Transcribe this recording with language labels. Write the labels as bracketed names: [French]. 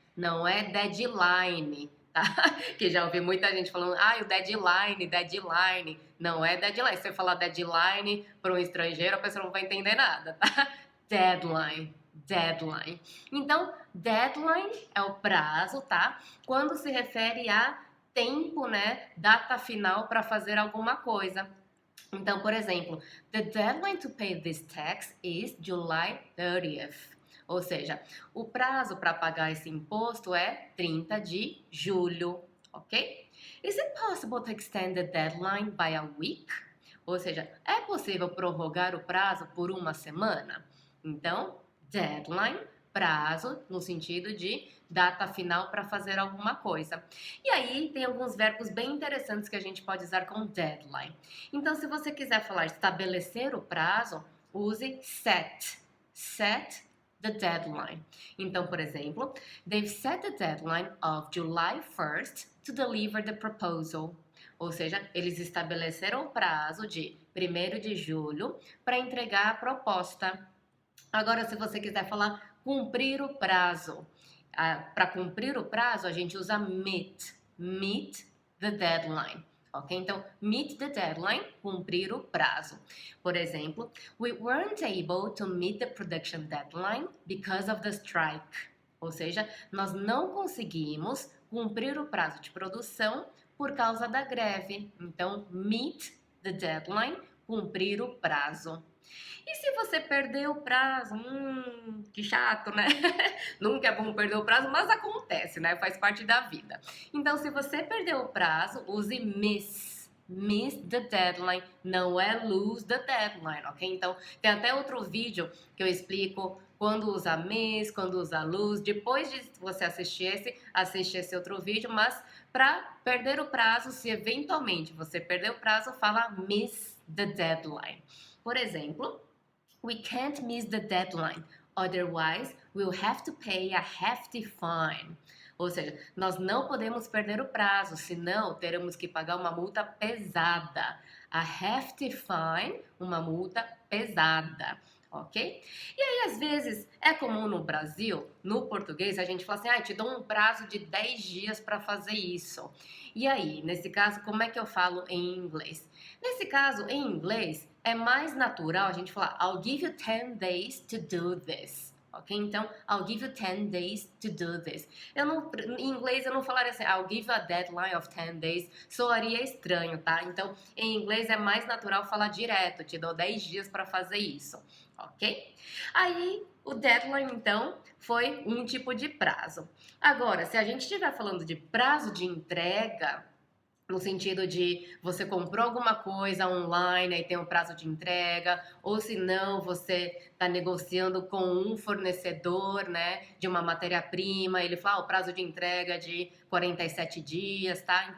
[Portuguese] Não é deadline, tá? Que já ouvi muita gente falando, o deadline, deadline. Não é deadline. Se você falar deadline para um estrangeiro, a pessoa não vai entender nada, tá? Deadline, deadline. Então, deadline é o prazo, tá? Quando se refere a tempo, né? Data final para fazer alguma coisa. Então, por exemplo, [English] the deadline to pay this tax is July 30th. [Portuguese] Ou seja, o prazo para pagar esse imposto é 30 de julho, ok? [English] Is it possible to extend the deadline by a week? [Portuguese] Ou seja, é possível prorrogar o prazo por uma semana? Então, deadline, prazo, no sentido de data final para fazer alguma coisa. E aí, tem alguns verbos bem interessantes que a gente pode usar com deadline. Então, se você quiser falar estabelecer o prazo, use set. [English] Set the deadline. [Portuguese] Então, por exemplo, [English] they've set the deadline of July 1st to deliver the proposal. [Portuguese] Ou seja, eles estabeleceram o prazo de 1º de julho para entregar a proposta. Agora, se você quiser falar cumprir o prazo, para cumprir o prazo, a gente usa meet. [English] Meet the deadline. Ok? [Portuguese] Então, [English] meet the deadline, [Portuguese] cumprir o prazo. Por exemplo, [English] we weren't able to meet the production deadline because of the strike. [Portuguese] Ou seja, nós não conseguimos cumprir o prazo de produção por causa da greve. Então, [English] meet the deadline, [Portuguese] cumprir o prazo. E se você perder o prazo? Que chato, né? Nunca é bom perder o prazo, mas acontece, né? Faz parte da vida. Então, se você perdeu o prazo, use miss. [English] Miss the deadline, [Portuguese] não é [English] lose the deadline, [Portuguese] ok? Então, tem até outro vídeo que eu explico quando usa miss, quando usa lose. Depois de você assiste esse outro vídeo, mas para perder o prazo, se eventualmente você perder o prazo, fala [English] miss the deadline. [Portuguese] Por exemplo, [English] we can't miss the deadline, otherwise we'll have to pay a hefty fine. [Portuguese] Ou seja, nós não podemos perder o prazo, senão teremos que pagar uma multa pesada. [English] A hefty fine, [Portuguese] uma multa pesada, ok? E aí, às vezes, é comum no Brasil, no português, a gente fala assim, te dou um prazo de 10 dias para fazer isso. E aí, nesse caso, como é que eu falo em inglês? Nesse caso, em inglês, é mais natural a gente falar [English] I'll give you 10 days to do this. Ok? [Portuguese] Então, [English] I'll give you 10 days to do this. [Portuguese] Em inglês eu não falaria assim, [English] I'll give you a deadline of 10 days. [Portuguese] Soaria estranho, tá? Então, em inglês é mais natural falar direto, te dou 10 dias para fazer isso. Ok? Aí, o deadline, então, foi um tipo de prazo. Agora, se a gente estiver falando de prazo de entrega, no sentido de você comprou alguma coisa online e tem um prazo de entrega, ou se não, você está negociando com um fornecedor, né, de uma matéria-prima, ele fala, o prazo de entrega é de 47 dias, tá?